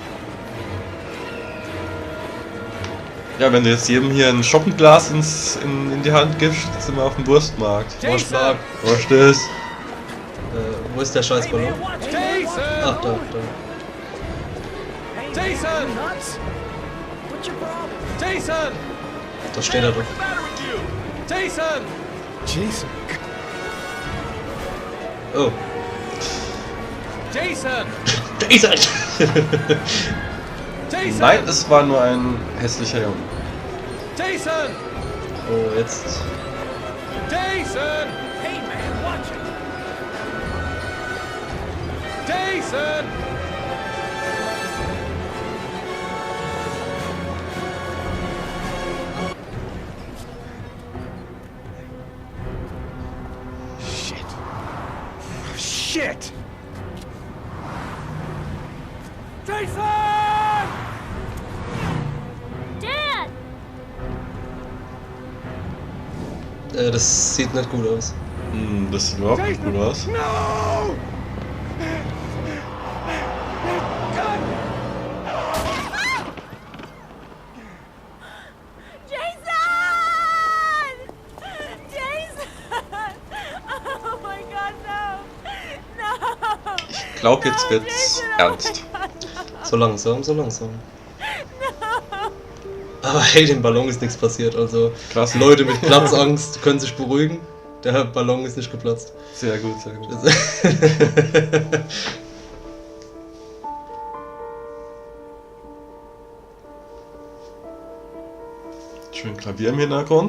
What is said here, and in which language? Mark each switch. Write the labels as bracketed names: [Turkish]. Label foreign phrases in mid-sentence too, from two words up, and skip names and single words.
[German] Ja, wenn du jetzt jedem hier ein Schoppenglas in die Hand gibst, sind wir auf dem Wurstmarkt. Jason! Was ist? Wo ist der scheiß Ballon? Jason! Ach, da. Jason! Jason! Da steht er doch. Jason! Jason. Oh. Jason! Jason! Jason! Nein, es war nur ein hässlicher Junge. Jason! Oh, jetzt. [English] Jason! Hey man, watch it! Jason! Shit! Jason! Dad! [German] Das sieht nicht gut aus. Das sieht überhaupt nicht gut aus. [English] No! Jason! Jason! Oh my God, no! No! [German] Ich glaube, jetzt wird's ernst. So langsam, so langsam. Aber hey, dem Ballon ist nichts passiert. Also Krass. Leute mit Platzangst können sich beruhigen. Der Ballon ist nicht geplatzt. Sehr gut, sehr gut. Schön Klavier im Hintergrund.